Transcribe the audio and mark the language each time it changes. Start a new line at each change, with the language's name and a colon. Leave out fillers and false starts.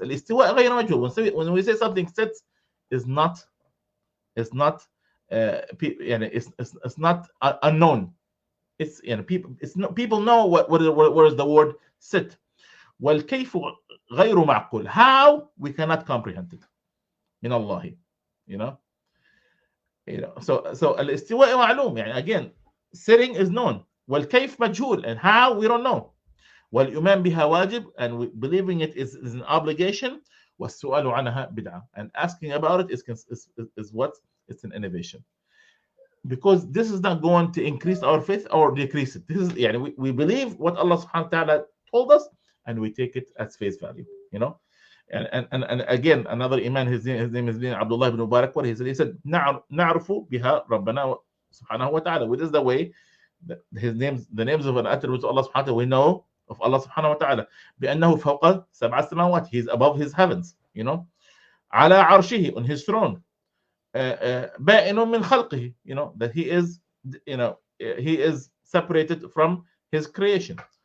Arabic: Al-istiwa ghayr majhul.
English: When we say something sits, is not it's not it's not unknown. It's people know what is the word sit.
Arabic: وَالْكَيْفُ غَيْرُ مَعْقُولٍ.
English: How? We cannot comprehend it.
Arabic: Min Allahi. So الاستواء معلوم.
English: Again, sitting is known.
Arabic: والكيف مجهول,
English: and how we don't know.
Arabic: والإيمان بها واجب,
English: and believing it is an obligation.
Arabic: والسؤال عنها بدعة,
English: and asking about it is what? It's an innovation. Because this is not going to increase our faith or decrease it. This is we believe what Allah subhanahu wa ta'ala told us, and we take it as face value. And again, another Imam, his name is Abdullah ibn Mubarak. What he said,
Arabic: نعرف بها ربنا سبحانه وتعالى.
English: Which is the way that the names of an attribute of Allah subhanahu wa ta'ala, we know of Allah subhanahu wa ta'ala.
Arabic: بأنه فوق سبع سماوات.
English: He is above his heavens.
Arabic: على عرشه,
English: on his throne.
Arabic: بائن من خلقه.
English: That he is separated from his creation.